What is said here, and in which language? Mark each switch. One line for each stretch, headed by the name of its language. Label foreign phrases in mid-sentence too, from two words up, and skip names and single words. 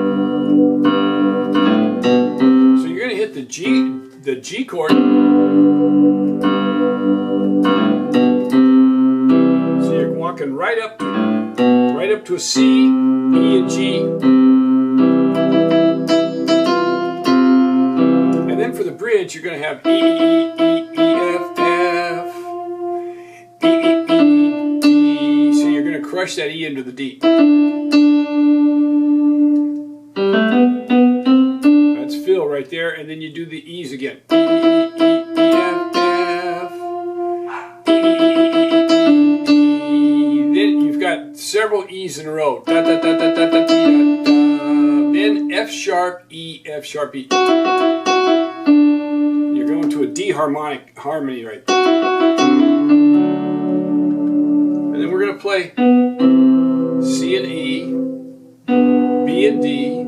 English: So you're going to hit the G chord. So you're walking right up to a C, E, and G. For the bridge, you're going to have E, E, E, E, F, F, E, E, E, D. So you're going to crush that E into the D. That's fill right there, and then you do the E's again. E, E, E, E, F, F, E, E, E, E, then you've got several E's in a row. Da, da, da, da, da, da, da, da. Then F sharp, E, F sharp, E. You're going to a D harmonic harmony right there. And then we're going to play C and E, B and D.